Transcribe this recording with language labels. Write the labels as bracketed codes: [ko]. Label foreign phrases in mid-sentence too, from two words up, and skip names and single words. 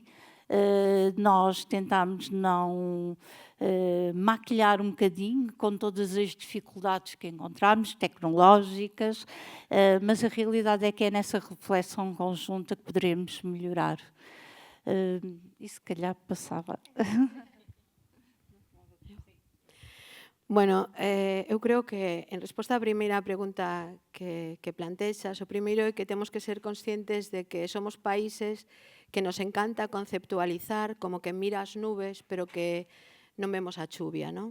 [pt] Nós tentámos não maquilhar um bocadinho com todas as dificuldades que encontramos, tecnológicas, mas a realidade é que é nessa reflexão conjunta que poderemos melhorar. E se calhar passava. [gl] Bueno, eu creo que en resposta á primeira pregunta que plantexas, o primeiro é que temos que ser conscientes de que somos países que nos encanta conceptualizar como que mira as nubes, pero que non vemos a chuvia, non?